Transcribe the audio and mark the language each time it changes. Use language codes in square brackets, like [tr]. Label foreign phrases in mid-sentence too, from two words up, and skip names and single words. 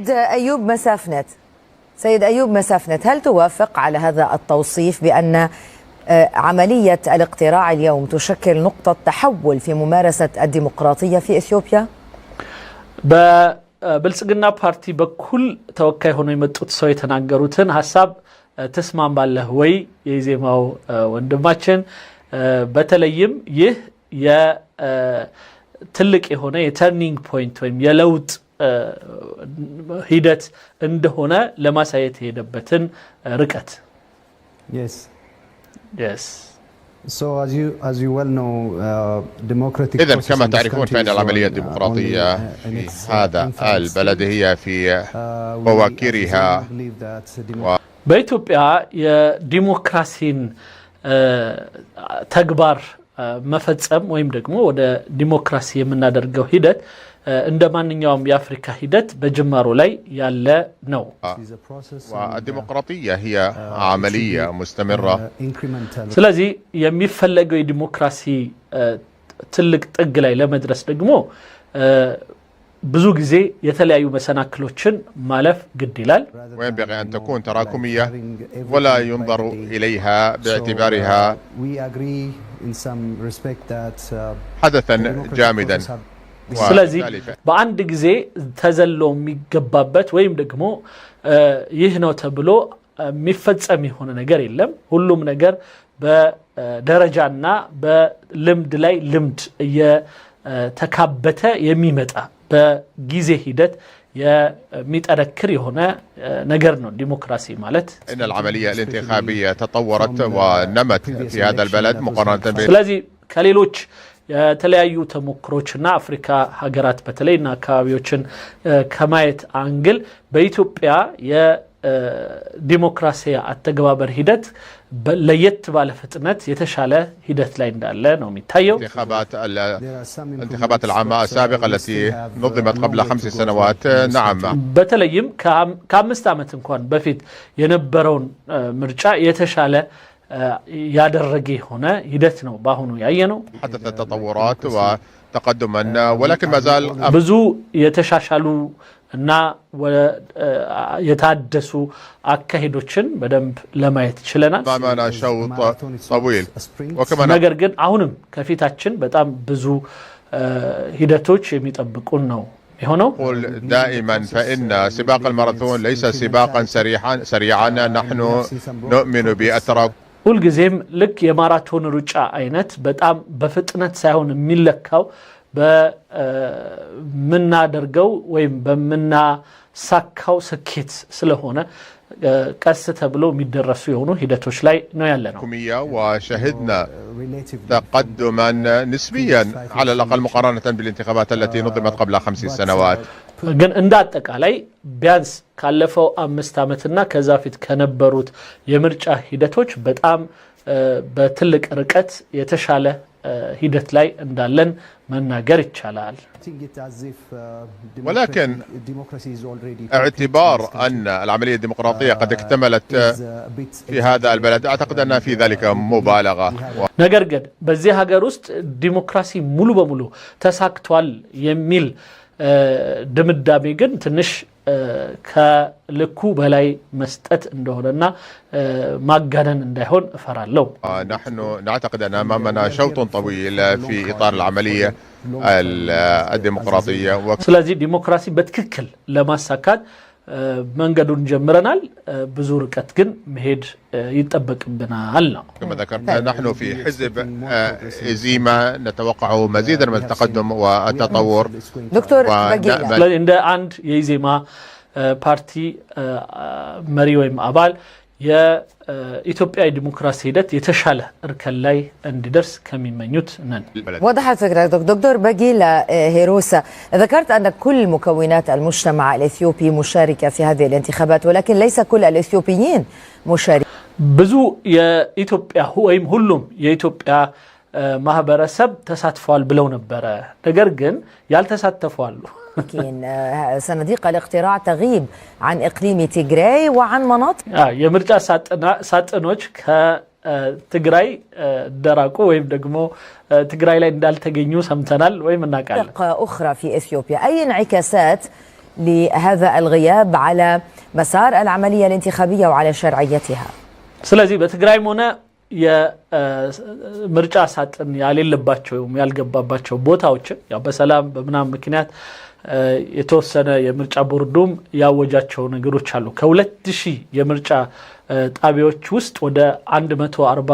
[ar] سيد أيوب مسافنت هل توافق على هذا التوصيف بأن عملية الاقتراع اليوم تشكل نقطة تحول في ممارسة الديمقراطية في إثيوبيا؟ [am] በብልጽግና ፓርቲ በኩል ተወካይ ሆነው የመጡት ሰው የተናገሩትን ሐሳብ ተስማም ባለህ ወይ የዜማው ወንድማችን በተለይም ይህ የትልቅ የሆነ [en] turning point [am] ወይም የለውጥ ሂደት እንደሆነ ለማሳየት የሄደበትን ርቀት [en] Yes. Yes. So as you well know, democratic [ar] إذن كما تعرفون فإن العملية الديمقراطية في هذا البلد هي في بواكيرها [am] በኢትዮጵያ የዲሞክራሲን ተግባር መፈጸም ወይም ደግሞ ወደ ዲሞክራሲ የምናደርገው ሂደት እንደ ማንኛውም የአፍሪካ ሂደት በጅማሮ ላይ ያለ ነው [ar] والديمقراطية هي عملية مستمرة [am] ስለዚህ የሚፈለገው የዲሞክራሲ ትልቅ ጥግ ላይ ለመድረስ ደግሞ ብዙ ጊዜ የተለያዩ መሰናክሎችን ማለፍ ግድ ይላል [ar] وينبغي أن تكون تراكمية ولا ينظر إليها باعتبارها حدثا جامدا [am] ስለዚህ በአንድ ጊዜ ተዘሎ የሚገባበት ወይም ደግሞ ይህ ነው ተብሎ የሚፈጸም የሆነ ነገር የለም ሁሉም ነገር በደረጃና በልምድ ላይ ልምድ የተካበተ የሚመጣ በጊዜ ሂደት የሚጠነክር የሆነ ነገር ነው ዲሞክራሲ ማለት [ar] إن العملية الانتخابية تطورت ونمت في هذا البلد مقارنة [am] ስለዚህ ከሌሎች የተለያዩ ተሞክሮችና አፍሪካ ሀገራት በተለይና አካባቢዎችን ከማየት አንግል በኢትዮጵያ የዲሞክራሲ አተገባበር ሂደት ለየት ባለ ፍጥነት የተሻለ ሂደት ላይ እንዳለ ነው የሚታየው [ar] الانتخابات العامة السابقة التي نظمت قبل 5 سنوات نعم [am] በተለይም ከ5 ዓመት እንኳን በፊት የነበረውን ምርጫ የተሻለ ያደረገ ሆነ ሂደት ነው ባሁኑ ያየነው [ar] حدثت تطورات وتقدما ولكن ما زال [am] ብዙ የተሻሻሉ እና የታደሱ አካሄዶችን በደንብ ለማየት ይችላል [ar] معنا شوط طويل وكما [am] ነገር ግን አሁንም ከፊታችን በጣም ብዙ ሂደቶች የሚጠብቁን ነው የሆነው [ar] قل دائما فإن سباق الماراثون ليس سباقا سريعا نحن نؤمن بالتراكم [am] ሁልጊዜም ልክ የማራቶን ሩጫ አይነት በጣም በፍጥነት ሳይሆን የሚለካው በመናደርገው ወይም በመናሳካው ስኬት ስለሆነ ቀስ ተብሎ የሚደረሱ የሆኑ ሂደቶች ላይ ነው ያለነው [ar] وشهدنا تقدما نسبيا على الأقل مقارنة بالانتخابات التي نظمت قبل 5 سنوات [am] ግን እንደ አጠቃላይ ቢያንስ ካለፈው 5 ዓመትና ከዛ ፊት ከነበሩት የምርጫ ሂደቶች በጣም በትልቅ ርቀት የተሻለ ሂደት ላይ እንዳለን መናገር ይቻላል [ar] ولكن اعتبار أن العملية الديمقراطية قد اكتملت في هذا البلد أعتقد أن في ذلك مبالغة [am] ነገር ግን በዚህ ሀገር ውስጥ ዲሞክራሲ ሙሉ በሙሉ ተሳክቷል የሚል ድምዳሜ ግን ትንሽ ከልኩ በላይ መስጠት እንደሆነና ማጋነን እንዳይሆን እፈራለሁ [ar] نحن نعتقد أن أمامنا شوط طويل في إطار العملية الديمقراطية [am] ስለዚህ ዲሞክራሲ በትክክል ለማሳካት መንገዱን ጀምረናል ብዙ ርቀት ግን መሄድ ይጠበቅብናል ነው [ar] كما ذكرنا نحن في حزب إزيما نتوقع مزيدا من التقدم والتطور دكتور بقيلة عند عند [am] የኢዜማ ፓርቲ መሪ ወይም አባል የኢትዮጵያ ዲሞክራሲ ሂደት የተሻለ እርከን ላይ እንዲደርስ ከሚመኙት ነን [ar] وضحت فكرتك دكتور بقيلة هيروسا ذكرت أن كل مكونات المجتمع الإثيوبي مشاركة في هذه الانتخابات ولكن ليس كل الإثيوبيين مشاركين [am] ብዙ የኢትዮጵያ ወይም ሁሉም የኢትዮጵያ ማህበረሰብ ተሳትፏል ብለው ነበር ነገር ግን ያልተሳተፉ አሉ [ar] صناديق الاقتراع تغيب عن إقليم تيغراي وعن مناطق [am] የምርጫ ሳጥኖች ከትግራይ ደራቁ ወይም ደግሞ ትግራይ ላይ እንዳልተገኙ ሰምተናል ወይም እናቃለን [ar] أخرى في إثيوبيا أي انعكاسات لهذا الغياب على مسار العملية الانتخابية وعلى شرعيتها [am] ስለዚህ በትግራይም ሆነ የምርጫ ሳጥን ያሌለባቸው ያልገባባቸው ቦታዎች ያው በሰላም በመናም ምክንያት የተወሰነ የምርጫ ቦርዱም ያወጃቸው ነገሮች አሉ ከ2000 የምርጫ ጣቢያዎች ውስጥ ወደ 140